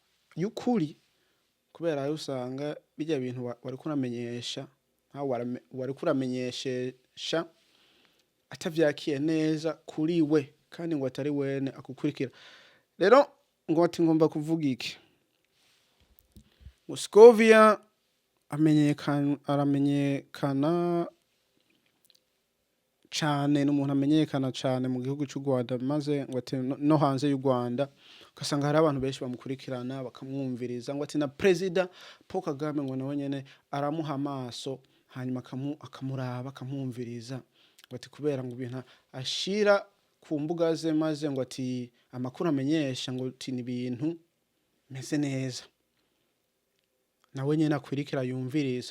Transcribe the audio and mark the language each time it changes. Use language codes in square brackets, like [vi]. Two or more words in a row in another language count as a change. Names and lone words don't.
[rn] y'ukuri kubera yo usanga bijya bintu wari kuramenyesha wari kuramenyeshesha atavyakiye neza kuri we kandi ngo atari wene akukurikira. Rero ngo ati ngomba kuvuga iki ngo Scovia aramenyekana cyane, n'umuntu amenyekana cyane mu gihugu cy'u Rwanda, maze ngo ati no hanze y'u Rwanda ugasanga hari abantu benshi bamukurikirana bakamwumviriza, ngo ati na Perezida Paul Kagame ngo nawe nyene aramuha amaso hanyuma akamuraba akamwumviriza, ngo ati kubera ngo ibintu ashira ku mbuga ze, maze ngo ati amakuru amenyesha ngo ati ni ibintu meze neza, nawe nyene akwirikira yumviriza.